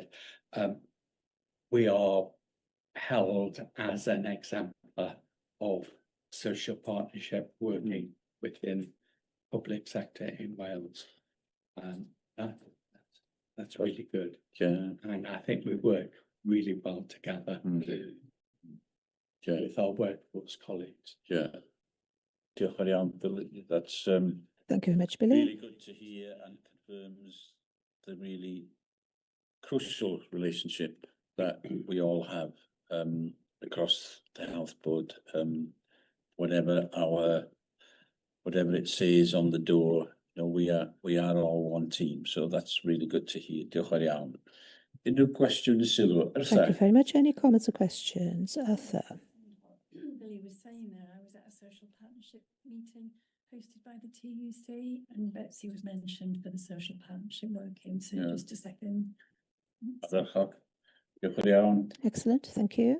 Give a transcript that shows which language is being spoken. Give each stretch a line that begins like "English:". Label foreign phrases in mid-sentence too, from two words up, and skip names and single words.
English: We are held as an exemplar of social partnership working within public sector in Wales. That's really good. Yeah. And I think we work really well together with our workforce colleagues. Yeah.
Welsh: Diolch yn iawn, Billy.
English: That's thank you very much, Billy. Really good to hear, and confirms the really crucial relationship that we all have across the health board. Whatever it says on the door, you know, we are all one team. So that's really good to hear.
Welsh: Diolch yn iawn. Unrhyw cwestiwn sylw?
English: Thank you very much. Any comments or questions? Arthur? Billy was saying there, I was at a social partnership meeting hosted by the TUC, and Betsy was mentioned for the social partnership working. So just a second. Excellent, thank you.